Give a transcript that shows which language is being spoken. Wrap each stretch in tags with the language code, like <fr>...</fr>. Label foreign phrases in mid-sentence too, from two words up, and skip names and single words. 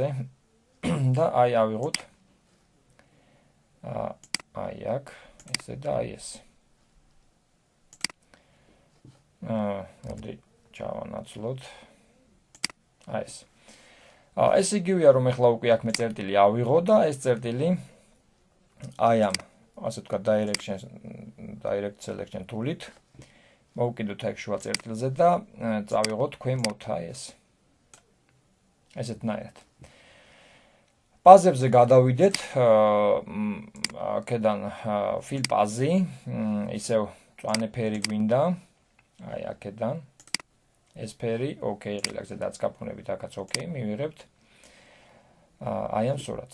<ka>და აი ავიღოთ აი აქ ესე და აი ესე. მოდი ჩავანაცვლოთ. აი ეს. ეს იგივეა რომ ახლა უკვე აქ მე წერტილი ავიღო და ეს წერტილი აი ამ ასე ვთქვათ</ka> <en>direct selection tool-</en> <ka>ით მოვკიდოთ აქ შუა წერტილზე და წავიღოთ ქვემოთ აი ეს. ესეთნაირად. პაზებზე გადავიდეთ, აქედან fill პაზი, ისევ მწვანე ფერი გვინდა, აი აქედან ეს ფერი, OK, ღილაკზე დაწყაპუნებით, აქაც OK, მივიღებთ აი ამ სურათს.</ka>